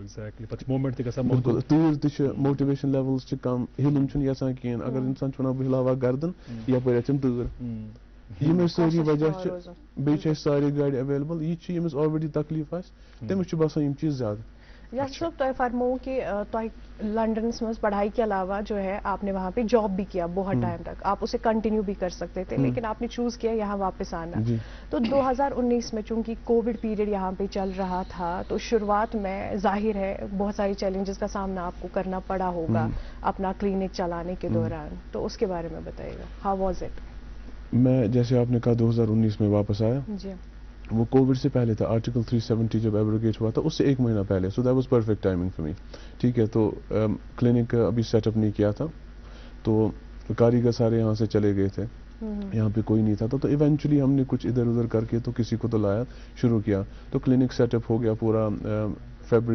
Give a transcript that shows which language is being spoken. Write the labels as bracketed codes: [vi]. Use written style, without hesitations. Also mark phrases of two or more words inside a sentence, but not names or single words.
[ks] بِلکُل تۭر تہِ چھِ [en] motivation levels [ks] چھِ کم ہِلُن چھُنہٕ یژھان کِہینۍ اگر انسان چھُ ونان بہٕ ہِلاوہا گردن یپٲرۍ آسٮ۪م تۭر یِمے سٲری وجہ چھِ بیٚیہِ چھِ اَسہِ سارے گاڑِ ایویلیبل یہِ چھِ ییٚمِس آلریڈی تکلیٖف آسہِ تٔمِس چھُ باسان یِم چیٖز زیادٕ یاسر صٲب تۄہہِ فرموو کہ تۄہہِ لنڈنس منٛز [ur] پڑھائی کے علاوہ جو ہے آپ نے وہاں پہ جاب بھی کیا بہت ٹائم تک آپ اسے کنٹینیو بھی کر سکتے تھے لیکن آپ نے چوز کیا یہاں واپس آنا تو 2019 میں چونکہ [en] Covid period [ur] یہاں پہ چل رہا تھا تو شروعات میں ظاہر ہے بہت ساری چیلنجز کا سامنا آپ کو کرنا پڑا ہوگا اپنا کلینک چلانے کے دوران تو اس کے بارے میں بتائیے گا [en] how was it? [ur] میں جیسے آپ نے کہا 2019 میں واپس آیا جی وہ کووڈ سے پہلے تھا آرٹیکل 370 جب ایبروگیٹ ہوا تھا اس سے 1 مہینہ پہلے [en] so that was perfect timing for me [ur] ٹھیک ہے تو کلینک ابھی [en] set up [ur] نہیں کیا تھا تو کاریگر سارے یہاں سے چلے گئے تھے یہاں پہ کوئی نہیں تھا تو ایونچولی ہم نے کچھ ادھر ادھر کر کے تو کسی کو تو لایا شروع کیا تو کلینک [en] set up [ur] ہو گیا پورا فیبرری